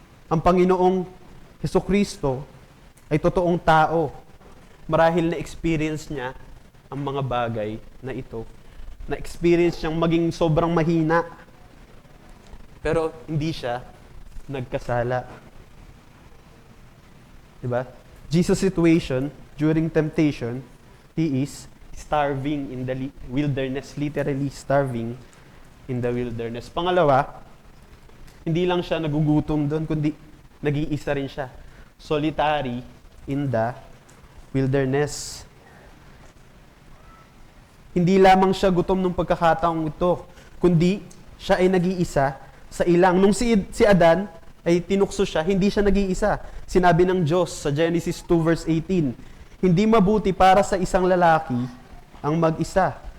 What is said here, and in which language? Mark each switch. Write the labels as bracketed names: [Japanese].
[Filipino] Ang Panginoong Hesukristo ay totoong tao. Marahil na-experience niya ang mga bagay na ito. Na-experience niyang maging sobrang mahina. Pero hindi siya nagkasala. Diba? [English] Jesus' situation during temptation, he is starving in the wilderness, literally starving in the wilderness. [Filipino] Pangalawa, hindi lang siya nagugutom doon, kundi nag-iisa rin siya. [English] Solitary in the wilderness. [Filipino] Hindi lamang siya gutom nung pagkakataong ito, kundi siya ay nag-iisa sa ilang. Nung si Adan ay tinukso siya, hindi siya nag-iisa. Sinabi ng Diyos sa Genesis 2 verse 18, hindi mabuti para sa isang lalaki ang mag-isa.